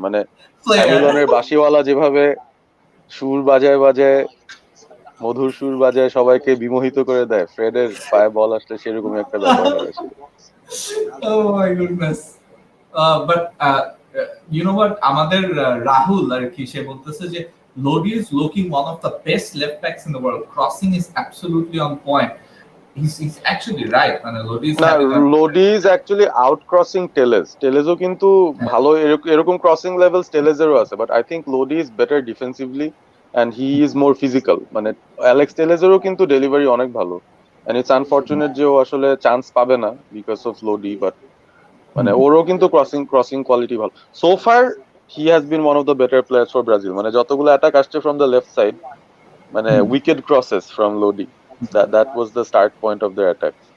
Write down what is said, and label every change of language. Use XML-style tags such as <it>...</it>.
<bn>মানে হ্যামিলনের বাঁশিওয়ালা যেভাবে সুর বাজায় মধুর সুর বাজায় সবাইকে বিমোহিত করে দেয়, ফ্রেডের পায়ে বল আসলে সেরকমই একটা ব্যাপার হয়।</bn> <en>Oh my goodness. But you know what,</en> <bn>আমাদের রাহুল আর কি সে বলতেছে যে</bn> <en>Lodi is looking one of the best left backs in the world. Crossing is absolutely on point. He's actually right.</en> <bn>মানে</bn> <en>Lodi is actually out crossing Telesও</en> <bn>কিন্তু ভালো, এরকম crossing level টেলেজেরও আছে,</bn> <en>But I think Lodi is better defensively and he is more physical.</en> <bn>মানে Alex টেলেজেরও কিন্তু delivery অনেক ভালো,</bn> <en>and it's unfortunate</en> <bn>যে ও আসলে চান্স পাবে না</bn> <en>because of Lodi, but</en> <bn>মানে ওরও কিন্তু ক্রসিং কোয়ালিটি ভালো।</bn> <en>So far he has been one of the better players for Brazil.</en> <bn>মানে যতগুলো অ্যাটাক আসছে</bn> <en>From the left side, মানে wicked crosses from Lodi, that was the start point of the attack.</en>